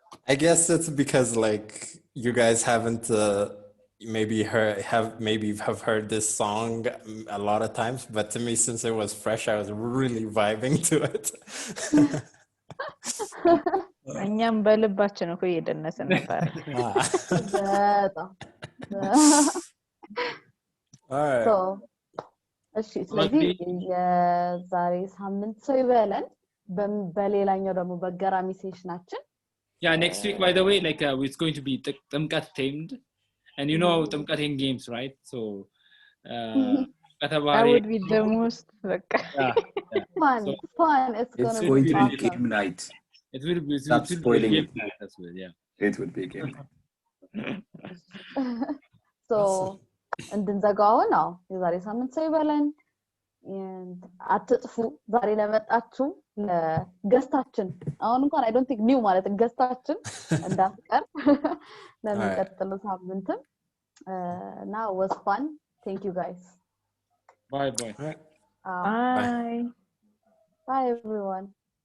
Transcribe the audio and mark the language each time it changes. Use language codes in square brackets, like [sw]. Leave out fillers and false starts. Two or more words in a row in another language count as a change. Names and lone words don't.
[en] I guess it's because like you guys haven't maybe have heard this song a lot of times, but to me, since it was fresh, I was really vibing to it. [am] እኛም በልባችን እኮ እየደነስን ነበር። በጣም [en] Alright. [am] so እሺ ስለዚህ የዛሬ ሳምንት ሰው ይበለን በሌላኛው ደግሞ በገራሚ ሴሽናችን [en] Yeah, next week, by the way, like it's going to be Tumkat themed, and you know Tumkat in games, right? So, that would be the most like fun. So, Fun. It's It's gonna going be to be awesome. game night. it will be Stop spoiling game it. night as well, yeah. It would be game night. So, [am] እንድንዘጋው ነው የዛሬ ሳምንት ሰው ይበለን አትጥፉ ዛሬ ለመጣችሁ ለገስታችን አሁን እንኳን [en] I don't think [am] new ማለት ገስታችን እንዳትቀር ለሚቀጥለው ሳምንት [en] now was fun. Thank you guys. Bye. bye Bye everyone.